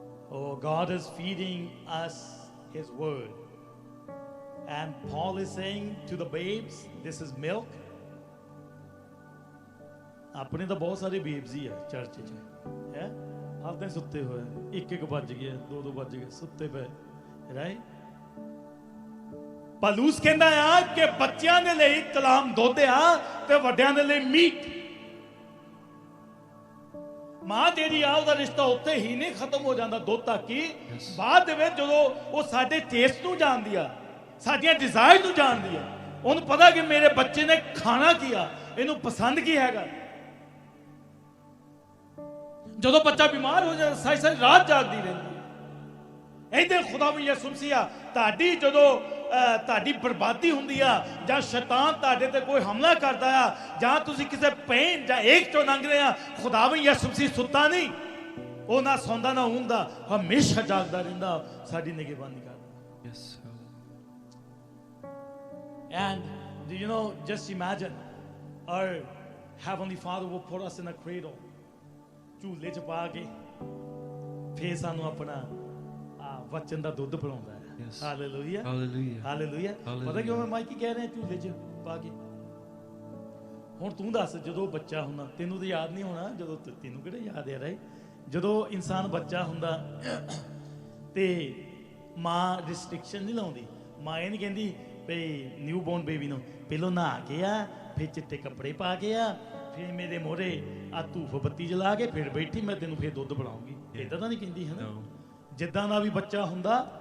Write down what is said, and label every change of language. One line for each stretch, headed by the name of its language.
English: Oh, God is feeding us his word. And Paul is saying to the babes, this is milk.
Punjabi: ਆਪਣੇ ਤਾਂ ਬਹੁਤ ਸਾਰੇ ਬੇਬਸ ਹੀ ਆ church 'ਚ ਹੈ ਆਪਦੇ ਸੁੱਤੇ ਹੋਏ 1-1 ਵੱਜ ਗਏ 2-2 ਵੱਜ ਗਏ ਸੁੱਤੇ ਪਏ ਰਾਈਟ ਪਲੂਸ ਕਹਿੰਦਾ ਆ ਕਿ ਬੱਚਿਆਂ ਦੇ ਲਈ ਕਲਾਮ ਦੁੱਧ ਆ ਤੇ ਵੱਡਿਆਂ ਦੇ ਲਈ ਮੀਟ ਮਾਂ ਜਿਹੜੀ ਆ ਉਹਦਾ ਰਿਸ਼ਤਾ ਉੱਥੇ ਹੀ ਨਹੀਂ ਖਤਮ ਹੋ ਜਾਂਦਾ ਦੁੱਧ ਤੱਕ ਹੀ ਬਾਅਦ ਦੇ ਵਿੱਚ ਜਦੋਂ ਉਹ ਸਾਡੇ ਟੇਸਟ ਨੂੰ ਜਾਣਦੀ ਆ ਸਾਡੀਆਂ ਡਿਜ਼ਾਇਰ ਨੂੰ ਜਾਣਦੀ ਆ ਉਹਨੂੰ ਪਤਾ ਕਿ ਮੇਰੇ ਬੱਚੇ ਨੇ ਖਾਣਾ ਕੀ ਆ ਇਹਨੂੰ ਪਸੰਦ ਕੀ ਹੈਗਾ ਜਦੋਂ ਬੱਚਾ ਬਿਮਾਰ ਹੋ ਜਾਂਦਾ ਸਾਰੀ ਸਾਰੀ ਰਾਤ ਜਾਗਦੀ ਰਹਿੰਦੀ ਇਹਦੇ ਖੁਦਾ ਵੀ ਯਿਸੂ ਮਸੀਹ ਤੁਹਾਡੀ ਜਦੋਂ ਤੁਹਾਡੀ ਬਰਬਾਦੀ ਹੁੰਦੀ ਆ ਜਾਂ ਸ਼ੈਤਾਨ ਤੁਹਾਡੇ ਤੇ ਕੋਈ ਹਮਲਾ ਕਰਦਾ ਆ ਜਾਂ ਤੁਸੀਂ ਕਿਸੇ ਪੇਨ ਜਾਂ ਏਕ ਚੋਂ ਲੰਘ ਰਹੇ ਆ ਖੁਦਾ ਵੀ ਯਿਸੂ ਮਸੀਹ ਸੁੱਤਾ ਨਹੀਂ ਉਹ ਨਾ ਸੌਂਦਾ ਨਾ ਊਂਘਦਾ ਹਮੇਸ਼ਾ ਜਾਗਦਾ ਰਹਿੰਦਾ ਸਾਡੀ ਨਿਗਹਿਬਾਨੀ ਕਰਦਾ
English: Yes. And do you know just imagine our heavenly Father will put us in a cradle
Punjabi: ਝੂਲੇ 'ਚ ਪਾ ਕੇ ਫੇਰ ਸਾਨੂੰ ਆਪਣਾ ਵਚਨ ਦਾ ਦੁੱਧ ਪਿਲਾਉਂਦਾ ਹੈ
English: Hallelujah Hallelujah.
Punjabi: ਹਾਲੇਲੂਇਆ ਪਤਾ ਕਿਉਂ ਮੈਂ ਮਾਈਕੀ ਕਹਿ ਰਿਹਾ ਝੂਲੇ 'ਚ ਪਾ ਕੇ ਹੁਣ ਤੂੰ ਦੱਸ ਜਦੋਂ ਬੱਚਾ ਹੁੰਦਾ ਤੈਨੂੰ ਤਾਂ ਯਾਦ ਨਹੀਂ ਹੋਣਾ ਜਦੋਂ ਤੈਨੂੰ ਕਿਹੜਾ ਯਾਦ ਆ ਰਿਹਾ ਜਦੋਂ ਇਨਸਾਨ ਬੱਚਾ ਹੁੰਦਾ ਤੇ ਮਾਂ ਰਿਸਟ੍ਰਿਕਸ਼ਨ ਨਹੀਂ ਲਾਉਂਦੀ ਮਾਂ ਇਹ ਨਹੀਂ ਕਹਿੰਦੀ ਭਈ ਨਿਊ ਬੋਰਨ ਬੇਬੀ ਨੂੰ ਪਹਿਲੋਂ ਨਹਾ ਕੇ ਆ ਫਿਰ ਚਿੱਟੇ ਕੱਪੜੇ ਪਾ ਕੇ ਆ ਫਿਰ ਮੇਰੇ ਮੋਹਰੇ ਆ ਧੂਫ ਬੱਤੀ ਜਲਾ ਕੇ ਫਿਰ ਬੈਠੀ ਮੈਂ ਤੈਨੂੰ ਫਿਰ ਦੁੱਧ ਪਿਲਾਉਂਗੀ ਇਦਾਂ ਤਾਂ ਨਹੀਂ ਕਹਿੰਦੀ ਹੈ ਨਾ ਜਿੱਦਾਂ ਦਾ ਵੀ ਬੱਚਾ ਹੁੰਦਾ